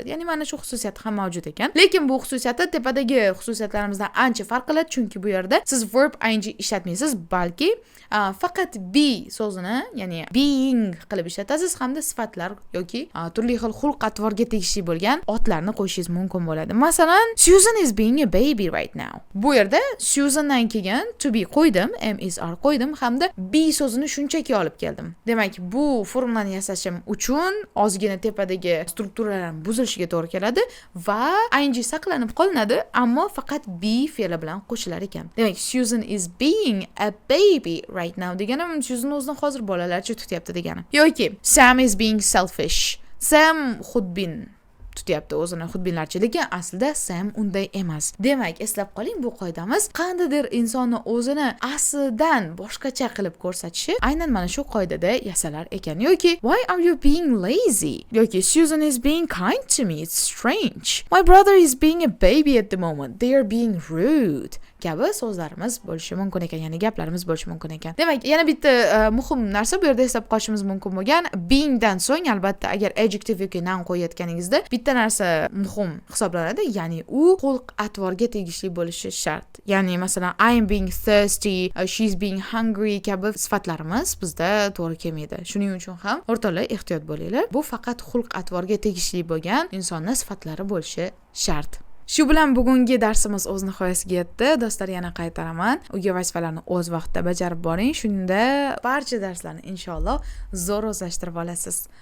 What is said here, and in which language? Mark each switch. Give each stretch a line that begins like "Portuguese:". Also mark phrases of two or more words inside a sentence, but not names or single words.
Uzbek: Ya'ni mana shu xususiyat ham mavjud ekan. Lekin bu xususiyati tepadagi xususiyatlarimizdan ancha farq qiladi, chunki bu yerda siz
English: verb ing
Uzbek: ishlatmaysiz, balki faqat be so'zini, ya'ni being qilib ishlatasiz hamda sifatlar yoki turli xil xulq-atvorga tegishli bo'lgan otlarni qo'shishingiz mumkin bo'ladi. Masalan,
English: Susan is being a baby right now.
Uzbek: Bu yerda Susandan keyin
English: to be
Uzbek: qo'ydim,
English: am is are
Uzbek: qo'ydim hamda be so'zini shunchaki olib keldim. Demak, bu formulani yasashim uchun ozgina tepadagi strukturalar buzilishiga to'g'ri keladi va ing saqlanib qolinadi, ammo faqat be fe'li bilan qo'shilar ekan. Demak,
English: Susan is being a baby right now
Uzbek: deganim Susan o'zini hozir bolalarcha tutyapti degani.
English: Yoki Sam is being selfish.
Uzbek: Sam xudbin tutyapti o'zini xudbinlarcha, lekin aslida Sam unday emas. Demak, eslab qoling, bu qoidamiz qandaydir insonni o'zini aslidan boshqacha qilib ko'rsatishi aynan mana shu qoidada yasalar ekan.
English: Yoki why are you being lazy? Yoki Susan is being kind to me. It's strange. My brother is being a baby at the moment. They are being rude.
Uzbek: Kabi so'zlarimiz bo'lishi mumkin ekan, ya'ni gaplarimiz bo'lishi mumkin ekan. Demak, yana bitta muhim narsa bu yerda eslab qolishimiz mumkin bo'lgan, being dan so'ng albatta agar adjective yoki noun qo'yayotganingizda bitta narsa muhim hisoblanadi, ya'ni u xulq atvorga tegishli bo'lishi shart. Ya'ni masalan
English: I'm being thirsty, she's being hungry
Uzbek: kabi sifatlarimiz bizda to'g'ri kelmaydi. Shuning uchun ham o'rtoqlar ehtiyot bo'linglar. Bu faqat xulq atvorga tegishli bo'lgan insonning sifatlari bo'lishi shart. Shu bilan bugungi darsimiz o'z nihoyasiga yetdi. Do'stlar, yana qaytaraman. Uyga vazifalarni o'z vaqtida bajarib boring. Shunda barcha darslarni inshaalloh zo'r o'zlashtirib olasiz.